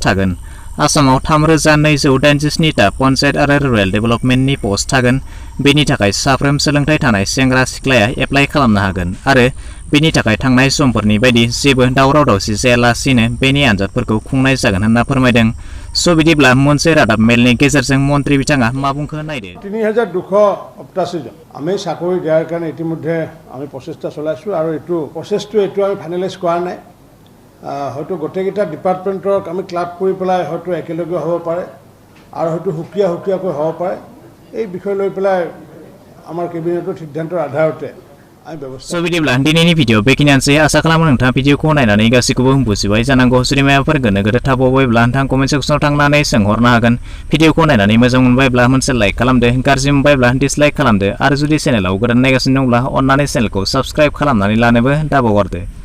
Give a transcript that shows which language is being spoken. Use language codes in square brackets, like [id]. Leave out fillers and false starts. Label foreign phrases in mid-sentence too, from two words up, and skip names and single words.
[brx] थागोन आसामाव 3287 टा पन्चायत आरो रुरेल डेभेलपमेन्टनि पस्ट थागोन बेनि थाखाय साफ्रोम सोलोंथाइ थानाय सेंग्रा सिख्लाया एप्लाइ खालामनो हागोन आरो बेनि थाखाय थांनाय समफोरनि बायदि जेबो दावराव दावसि जायालासिनो बेनि आनजादफोरखौ खुंनाय जागोन होनना फोरमायदों बिदिब्ला मोनसे रादाब मेलनि गेजेरजों मन्थ्रि बिथाङा मा बुंखो नायदो [as] 3288 জন আমি চাকৰি দিয়াৰ কাৰণে ইতিমধ্যে আমি প্ৰচেষ্টা চলাইছো আৰু এইটো প্ৰচেছটো আমি ফাইনেলাইজ কৰা নাই হয়তো গোটেইকেইটা ডিপাৰ্টমেণ্টক আমি ক্লাব কৰি পেলাই হয়তো একেলগে হ'ব পাৰে আৰু হয়তো হুকিয়াকৈ হ'ব পাৰে এই বিষয় লৈ পেলাই আমাৰ কেবিনেটৰ সিদ্ধান্তৰ আধাৰতে [brx] बिदिब्ला दिनैनि भिडिअ बेखिनियानोसै आसा खालामो नोंथाङा भिडिअखौ नायनानै गासैखौबो बुजिबाय जानांगौ जुदि माबाफोर गोनो गोथो थाबावबायब्ला नोंथाङा कमेन्ट सेक्सनाव थांनानै सोंहरनो हागोन भिडिअखौ नायनानै मोजां मोनबायब्ला मोनसे लाइक खालामदो गाज्रि मोनबायब्ला डिसलाइक खालामदो आरो जुदि चेनेलाव गोदान नायगासिनो दंब्ला अन्नानै चेनेलखौ साबस्क्राइब खालामनानै लानोबो दाबावगारदो